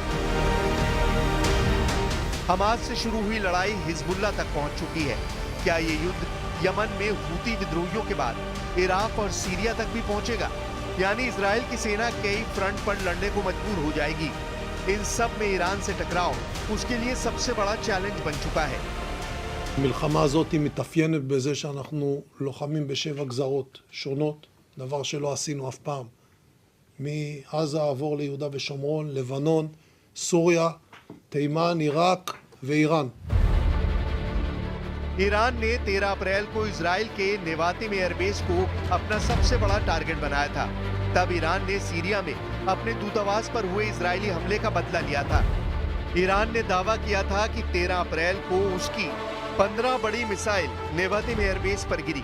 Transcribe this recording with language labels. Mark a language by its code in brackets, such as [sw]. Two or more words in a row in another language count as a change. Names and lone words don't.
[hi] हमास से शुरू हुई लड़ाई हिजबुल्लाह तक पहुंच चुकी है। क्या ये युद्ध यमन में हूती विद्रोहियों के बाद इराक और सीरिया तक भी पहुंचेगा? यानी इजराइल की सेना कई फ्रंट पर लड़ने को मजबूर हो जाएगी। इन सब में ईरान से टकराव उसके लिए सबसे बड़ा चैलेंज बन चुका है। [he] המלחמה הזאת מתאפיינת בזה שאנחנו לוחמים ב7 גזרות שונות, דבר שלא עשינו אף פעם. מעזה עבור ליהודה ושומרון, לבנון, סוריה, תימן, עיראק ואיראן. [hi] ईरान ने 13 अप्रैल को इजराइल के नेवातिम एयरबेस को अपना सबसे बड़ा टारगेट बनाया था। तब ईरान ने सीरिया में अपने दूतावास पर हुए इजरायली हमले का बदला लिया था। ईरान ने दावा किया था कि 13 अप्रैल को उसकी 15 बड़ी मिसाइल नेवातिम एयरबेस पर गिरी।